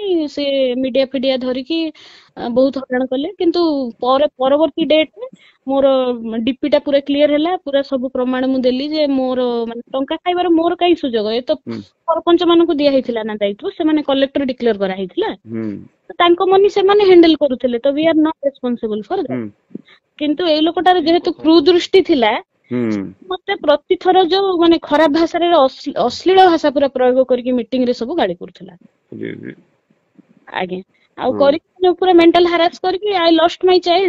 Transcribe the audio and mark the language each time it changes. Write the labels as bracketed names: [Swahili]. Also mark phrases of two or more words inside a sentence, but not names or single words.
[Odia] ସେ ମିଡିଆ ଫିଡିଆ ଧରିକି ବହୁତ ହଇରାଣ କଲେ। କିନ୍ତୁ ପରବର୍ତ୍ତୀ ଡେଟରେ ମୋର ଡିପି ଟା ପୁରା କ୍ଲିୟର ହେଲା। ପୁରା ସବୁ ପ୍ରମାଣ ମୁଁ ଦେଲି ଯେ ମୋର ମାନେ ଟଙ୍କା ଖାଇବାର ମୋର କାହିଁ ସୁଯୋଗ, ଏ ତ ସରପଞ୍ଚ ମାନଙ୍କୁ ଦିଆ ହେଇଥିଲା ନା ଦାୟିତ୍ୱ, ସେମାନେ [English] collector declare [Odia] କରାହେଇଥିଲା। ତାଙ୍କ ମନି ସେମାନେ ହ୍ୟାଣ୍ଡେଲ କରୁଥିଲେ, ତ [English] we are not responsible for that. [Odia] କିନ୍ତୁ ଏଇ ଲୋକଟାର ଯେହେତୁ କୁଦୃଷ୍ଟି ଥିଲା, ମତେ ପ୍ରତିଥର ଯୋଉ ମାନେ ଖରାପ ଭାଷାରେ ଅଶ୍ଳୀଳ ଭାଷା ପୁରା ପ୍ରୟୋଗ କରିକି ମିଟିଂ ରେ ସବୁ ଗାଳି କରୁଥିଲା। ଆଜ୍ଞା, ଆଉ କରିକି ପୁରା [English] mental harass [Odia] କରିକି [English] I lost my child.